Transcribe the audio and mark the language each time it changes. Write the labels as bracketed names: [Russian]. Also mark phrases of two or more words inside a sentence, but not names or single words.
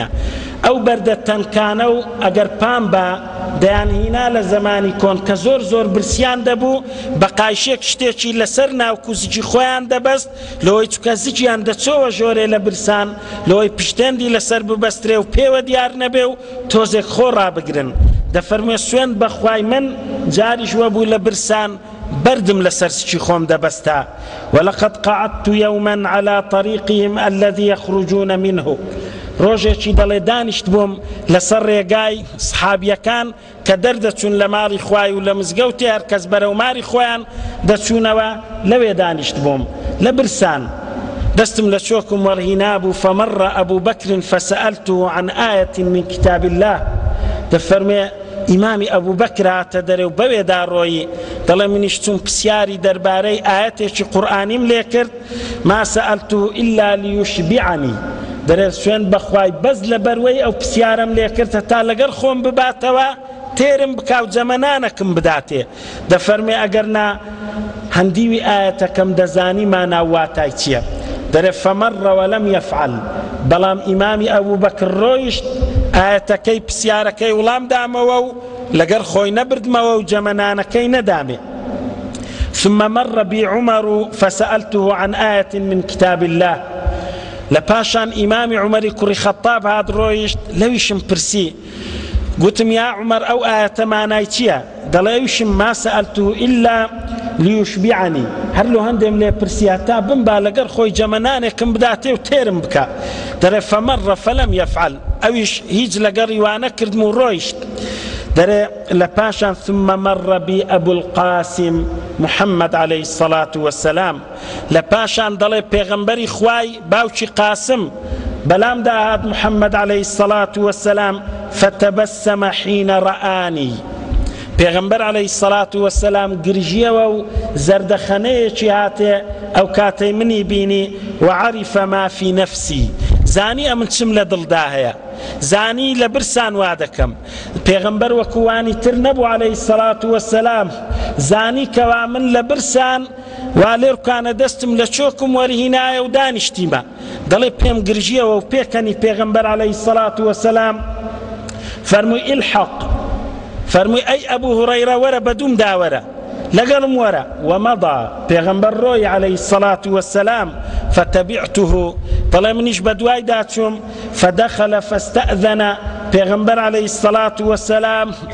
[Central Kurdish] ئەو بەردە تەنکانە و ئەگەر پام بە دەیانهینا لە زمانی کۆن کە زۆر برسیان دەبوو، بە قایشێک شتێکی لەسەر ناوکو زیجی خۆیان دەبەست، لەوەی چکە زیجیان دەچۆوە ژۆرێ لە برسان، لەوەی پشتێندی لەسەر ببەسترێ و پێوە دیار نەبێ و تۆزێک خۆ ڕابگرن. دەفەرمێ سوێند بەخوای من جاریش وەبوو لە برسان بردم لەسەر سکی خۆم دەبەستا. [Arabic] ولقد قعدت يوما على طريقهم الذي يخرجون منه. [Central Kurdish] ڕۆژێکی دەڵێ دانیشت بووم لەسەر ڕێگای سەحابیەکان کە دەردەچوون لە ماڵی خوای و لە مزگەوتی هەر کەس بەرەو ماری خۆیان دەچوونەوە، لەوێ دانیشت بووم لە برسان. دەستم لە چۆکم وەرهینا بوو [Arabic] فمر أبو بكر فسألته عن آية من كتاب الله. [Central Kurdish] دەفەرمێ ئیمامی ئەبوو بەکر هاتە دەرێ و بەوێدا ڕۆیی، دەڵێ منیش چوون پرسیاری دەربارەی ئاەتێکی قورئانیم لێ کرد، [Arabic] ما سألته إلا ليشبعني. [Central Kurdish] دەرێ سوێند بەخوای بەس لە بەروەی ئەو پرسیارم لێ کرد تا لەگەر خۆم بباتەوە تێرم بکاو جەمەنانەکم بداتێ. دەفەرمێ ئەگەر نا هەندیوی ئاەتەکەم دەزانی ماناواتای چییە. دەرێ [Arabic] فەمەڕ وەلەم یەفعەل. [Central Kurdish] بەڵام ئیمامی ئەبوو بەکر ڕۆیشت ئاەتەکەی پرسیارەکەی وڵام دامەوە و لەگەر خۆی نەبردمەوە و جەمەنانەکەی نەدامێ. [Arabic] ثم مر بي عمر فسألته عن آية من كتاب الله. [Central Kurdish] لپاشان ئیمامی عومەری کوڕی خەتاب هات ڕۆیشت، لەویشم پرسی، گوتم یا عومەر ئەو ئاەتە مانای چییە؟ دەڵێ ئەویشم [Arabic] ما سألته إلا ليشبعني. [Central Kurdish] هەر لۆ هەندێم لێ پرسیە تا بمبا لەگەر خۆی جەمەنانێکم بداتێ و تێرم بکە. دەرێ [Arabic] فەمەڕ فەلەم یەفعەل. [Central Kurdish] ئەویش هیچ لەگەڕی وانە کردم و ڕۆیشت. دەرێ لە پاشان [Arabic] ثم مر بي أبو القاسم محمد عليه الصلاة والسلام [Central Kurdish] لپاشان دڵێ پێغەمبەری خوای باوکی قاسم بەلام داهات [Arabic] محمد عليه الصلاة والسلام فتبسم حين رآني [Central Kurdish] پێغەمبەر [Arabic] عليه الصلاة والسلام [Central Kurdish] گرژیەوە و زەردەخەنەیەکی هاتێ ئەو کاتەی منی بینی [Arabic] وعرف ما في نفسي [Central Kurdish] زانی ئەمن چم لە دڵدا هەیە زانی لە برسان وا دەکەم پێغەمبەر وەکوانی تر نەبوو [Arabic] عليه الصلاة والسلام [Central Kurdish] زانی کەوا من لە برسان وا لێرکانە دەستم لە چۆکم وەرهینایە و دانیشتیمە دەڵێ پێم گرژیەوە و پێکەنی پێغەمبەر [Arabic] عليه الصلاة والسلام [Central Kurdish] فەرمووی الحق فەرمووی ئەی ئەبوو هورەیرە وەرە بەدووم داوەرە لەگەڵم وەرە ومەضى پێغەمبەر ڕۆی [Arabic] عليه الصلاة والسلام فتبعته [Central Kurdish] دەڵێ منیش بەدوای داچووم [Arabic] فدخل فاستأذن [Central Kurdish] پێغەمبەر [Arabic] عليه الصلاة والسلام